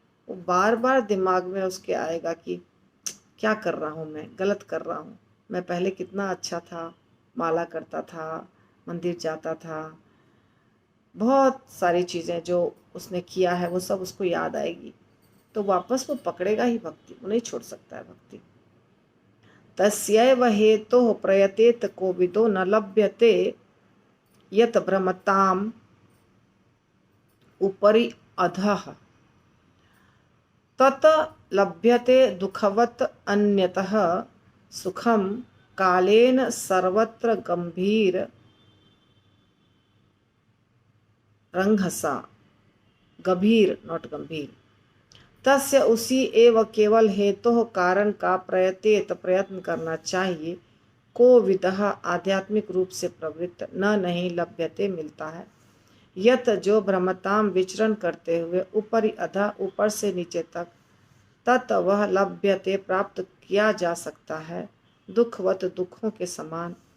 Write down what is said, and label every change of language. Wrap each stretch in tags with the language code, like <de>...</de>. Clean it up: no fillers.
<hi>वो बार बार दिमाग में उसके आएगा कि क्या कर रहा हूँ मैं, गलत कर रहा हूँ, मैं पहले कितना अच्छा था, माला करता था, मंदिर जाता था, बहुत सारी चीज़ें जो उसने किया है वो सब उसको याद आएगी। तो वापस वो पकड़ेगा ही भक्ति, वो नहीं छोड़ सकता है भक्ति।</hi> <sa>तस्यैव हेतोः प्रयतेत कोविदो न लभ्यते यत भ्रमताम् उपरि अधः तत लभ्यते दुःखवत् अन्यतः सुखम कालेन सर्वत्र गंभीर रंघसा, गंभीर नॉट गंभीर।</sa> <hi>तस्य उसी एव केवल हेतु कारण का प्रयतेत प्रयत्न करना चाहिए, को विदः आध्यात्मिक रूप से प्रवृत्त न नहीं लभ्यते मिलता है, यत जो भ्रमताम विचरण करते हुए ऊपरी अधः ऊपर से नीचे तक, तत वह लभ्यते प्राप्त किया जा सकता है, दुखवत दुखों के समान,</hi>